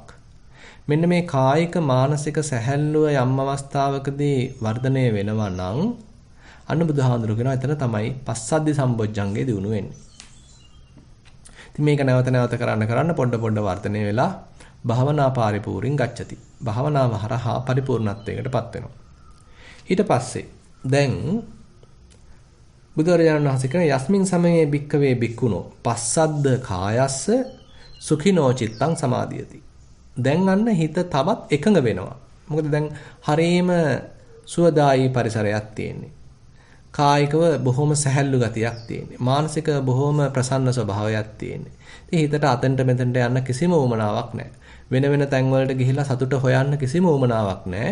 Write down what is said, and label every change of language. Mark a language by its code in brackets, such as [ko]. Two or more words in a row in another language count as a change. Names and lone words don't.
[si] මෙන්න මේ කායික මානසික සැහැල්ලුව යම් අවස්ථාවකදී වර්ධනය වෙනවා නම් අන්න බුදුහාඳුර කියනවා එතන තමයි පස්සද්ධි සම්බොජ්ජංගේ දිනු වෙන්නේ. ඉතින් මේක නැවත නැවත කරන්න පොඩ වර්ධනය වෙලා [pi] භාවනා පරිපූර්ණං ගච්ඡති. [si] භාවනාව හරහා පරිපූර්ණත්වයකටපත් වෙනවා. ඊට පස්සේ දැන් බුදුරජාණන් වහන්සේ කියන [pi] යස්මින් සමයේ භික්කවේ භික්ඛුනෝ පස්සද්ද කායස්ස සුඛිනෝ චිත්තං සමාධියති. [si] දැන් අන්න හිත තවත් එකඟ වෙනවා. මොකද දැන් හරීම සුවදායී පරිසරයක් තියෙන්නේ. කායිකව බොහොම සැහැල්ලු ගතියක් තියෙන්නේ. මානසික බොහොම ප්‍රසන්න ස්වභාවයක් තියෙන්නේ. ඉතින් හිතට අතෙන්ට මෙතෙන්ට යන්න කිසිම උවමනාවක් නැහැ. වෙන තැන් වලට ගිහිල්ලා සතුට හොයන්න කිසිම උවමනාවක් නැහැ.